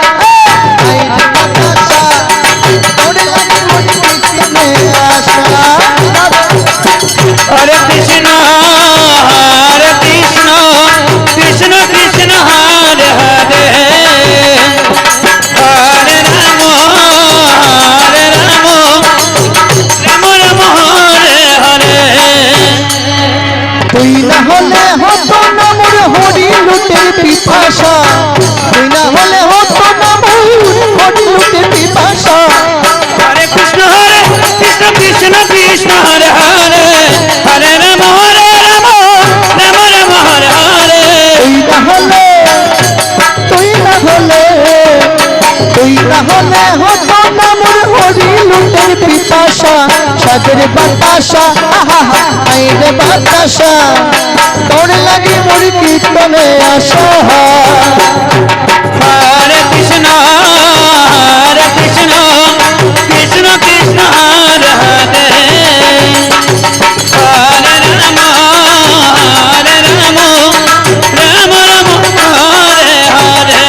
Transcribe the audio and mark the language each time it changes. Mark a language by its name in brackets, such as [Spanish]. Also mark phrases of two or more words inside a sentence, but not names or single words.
[Sanskrit] हरे कृष्ण कृष्ण कृष्ण हरे हरे हरे राम राम राम हरे हरे [Bangla] তুই না হলে হতো না মোর হরি লুটের পিপাসা তুই না হলে হতো না মোর হরি লুটের পিপাসা [Sanskrit] हरे कृष्ण कृष्ण कृष्ण हरे हरे हरे राम राम राम हरे हरे [Bangla] তুই না হলে হতো না মোর হরি লুটের পিপাসা সাদের বাতাসা আইরে বাতাসা তোর লাগি মোর কীর্তনে আশা [Sanskrit] हरे कृष्ण कृष्ण कृष्ण हरे हरे हरे राम राम हरे हरे